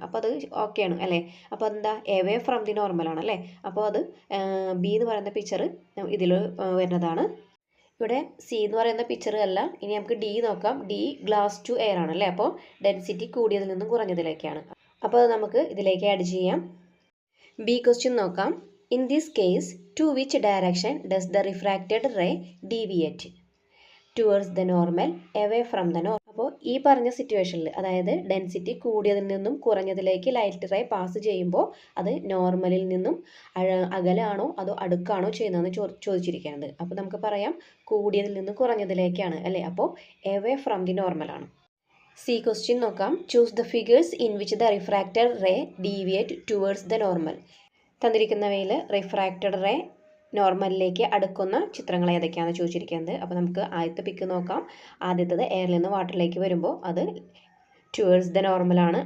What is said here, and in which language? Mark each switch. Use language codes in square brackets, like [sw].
[ml] അപ്പോൾ അത് ഓക്കെയാണ് അല്ലേ. അപ്പോൾ എന്താ, എവേ ഫ്രം ദി നോർമലാണ് അല്ലേ. അപ്പോൾ അത് ബി എന്ന് പറയുന്ന പിക്ചർ ഇതിൽ വരുന്നതാണ്. ഇവിടെ സി എന്ന് പറയുന്ന പിക്ചർ അല്ല. ഇനി നമുക്ക് ഡി നോക്കാം. ഡി ഗ്ലാസ് ടു എയർ ആണ് അല്ലേ. അപ്പോൾ ഡെൻസിറ്റി കൂടിയതിൽ നിന്നും കുറഞ്ഞതിലേക്കാണ്. അപ്പോൾ അത് നമുക്ക് ഇതിലേക്ക് ആഡ് ചെയ്യാം. ബി ക്വസ്റ്റ്യൻ നോക്കാം. [en] In this case, to which direction does the refracted ray deviate? Towards the normal, away from the normal. [ml] അപ്പോൾ ഈ പറഞ്ഞ സിറ്റുവേഷനിൽ, അതായത് ഡെൻസിറ്റി കൂടിയതിൽ നിന്നും കുറഞ്ഞതിലേക്ക് ലൈറ്റ് റേ പാസ് ചെയ്യുമ്പോൾ അത് നോർമലിൽ നിന്നും അകലാണോ അതോ അടുക്കാണോ ചെയ്യുന്നതെന്ന് ചോദിച്ചിരിക്കുന്നത്. അപ്പോൾ നമുക്ക് പറയാം കൂടിയതിൽ നിന്നും കുറഞ്ഞതിലേക്കാണ് അല്ലേ. അപ്പോൾ [en] away from the normal [ml] ആണ്. സി ക്വസ്റ്റ്യൻ നോക്കാം. [en] Choose the figures in which the refracted ray deviate towards the normal. [ml] തന്നിരിക്കുന്നവയിൽ റിഫ്രാക്റ്റഡ് റേ നോർമലിലേക്ക് അടുക്കുന്ന ചിത്രങ്ങൾ ഏതൊക്കെയാണെന്ന് ചോദിച്ചിരിക്കുന്നത്. അപ്പോൾ നമുക്ക് ആദ്യത്തെ പിക്ക് നോക്കാം. ആദ്യത്തേത് എയറിൽ നിന്ന് വാട്ടറിലേക്ക് വരുമ്പോൾ അത് ടുവേർഡ്സ് ദ നോർമലാണ്.